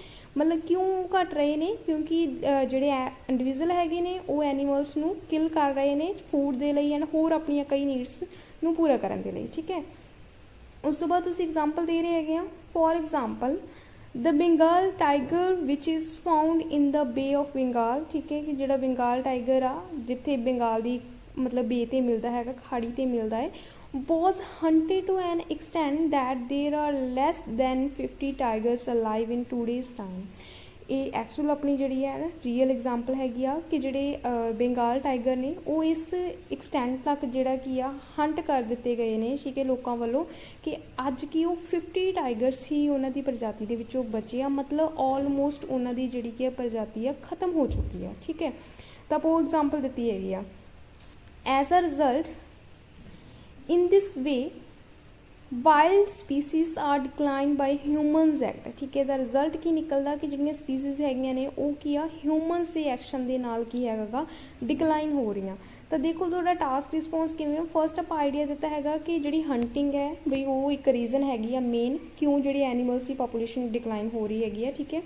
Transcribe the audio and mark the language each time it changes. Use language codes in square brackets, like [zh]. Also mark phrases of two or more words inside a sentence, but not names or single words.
[pa] ਮਤਲਬ ਕਿਉਂ ਘਟ ਰਹੇ ਨੇ, ਕਿਉਂਕਿ ਜਿਹੜੇ ਇੰਡੀਵਿਜੂਅਲ ਹੈਗੇ ਨੇ ਉਹ ਐਨੀਮਲਸ ਨੂੰ ਕਿਲ ਕਰ ਰਹੇ ਨੇ ਫੂਡ ਦੇ ਲਈ ਐਂਡ ਹੋਰ ਆਪਣੀਆਂ ਕਈ ਨੀਡਸ ਨੂੰ ਪੂਰਾ ਕਰਨ ਦੇ ਲਈ, ਠੀਕ ਹੈ। ਉਸ ਤੋਂ ਬਾਅਦ ਤੁਸੀਂ ਐਗਜ਼ਾਮਪਲ ਦੇ ਰਹੇ ਹੈਗੇ ਆ। [en] For example the Bengal tiger which is found in the Bay of Bengal, [pa] ਠੀਕ ਹੈ, ਕਿ ਜਿਹੜਾ ਬੰਗਾਲ ਟਾਈਗਰ ਆ ਜਿੱਥੇ ਬੰਗਾਲ ਦੀ ਮਤਲਬ ਬੇ 'ਤੇ ਮਿਲਦਾ ਹੈਗਾ, ਖਾੜੀ 'ਤੇ ਮਿਲਦਾ ਹੈ, [en] was hunted to an extent that there are less than 50 tigers alive in today's time। [pa] ਇਹ ਐਕਚੁਅਲ ਆਪਣੀ ਜਿਹੜੀ ਹੈ ਨਾ ਰੀਅਲ ਐਗਜ਼ਾਮਪਲ ਹੈਗੀ ਆ ਕਿ ਜਿਹੜੇ ਬੰਗਾਲ ਟਾਈਗਰ ਨੇ ਉਹ ਇਸ ਐਕਸਟੈਂਟ ਤੱਕ ਜਿਹੜਾ ਕੀ ਆ ਹੰਟ ਕਰ ਦਿੱਤੇ ਗਏ ਨੇ, ਠੀਕ ਹੈ, ਲੋਕਾਂ ਵੱਲੋਂ, ਕਿ ਅੱਜ ਕੀ ਉਹ 50 ਟਾਈਗਰਸ ਹੀ ਉਹਨਾਂ ਦੀ ਪ੍ਰਜਾਤੀ ਦੇ ਵਿੱਚੋਂ ਬਚੇ ਆ। ਮਤਲਬ ਆਲਮੋਸਟ ਉਹਨਾਂ ਦੀ ਜਿਹੜੀ ਕੀ ਪ੍ਰਜਾਤੀ ਆ ਖਤਮ ਹੋ ਚੁੱਕੀ ਆ, ਠੀਕ ਹੈ। ਤਾਂ ਆਪਾਂ ਉਹ ਐਗਜ਼ਾਮਪਲ ਦਿੱਤੀ ਹੈਗੀ ਆ। [en] As a result, in this way, wild species are declined by humans act, [pa] ਠੀਕ ਹੈ। ਦਾ ਰਿਜ਼ਲਟ ਕੀ ਨਿਕਲਦਾ ਕਿ ਜਿਹੜੀਆਂ ਸਪੀਸੀਜ਼ ਹੈਗੀਆਂ ਨੇ ਉਹ ਕੀ ਆ ਹਿਊਮਨਸ ਦੇ ਐਕਸ਼ਨ ਦੇ ਨਾਲ ਕੀ ਹੈਗਾ ਡਿਕਲਾਈਨ ਹੋ ਰਹੀਆਂ। ਤਾਂ ਦੇਖੋ ਤੁਹਾਡਾ ਟਾਸਕ ਰਿਸਪੌਂਸ ਕਿਵੇਂ ਹੋ। ਫਸਟ ਆਪਾਂ ਆਈਡੀਆ ਦਿੱਤਾ ਹੈਗਾ ਕਿ ਜਿਹੜੀ ਹੰਟਿੰਗ ਹੈ ਬਈ ਉਹ ਇੱਕ ਰੀਜ਼ਨ ਹੈਗੀ ਆ ਮੇਨ ਕਿਉਂ ਜਿਹੜੀ ਐਨੀਮਲਸ ਦੀ ਪਾਪੂਲੇਸ਼ਨ ਡਿਕਲਾਈਨ ਹੋ ਰਹੀ ਹੈਗੀ ਆ, ਠੀਕ ਹੈ।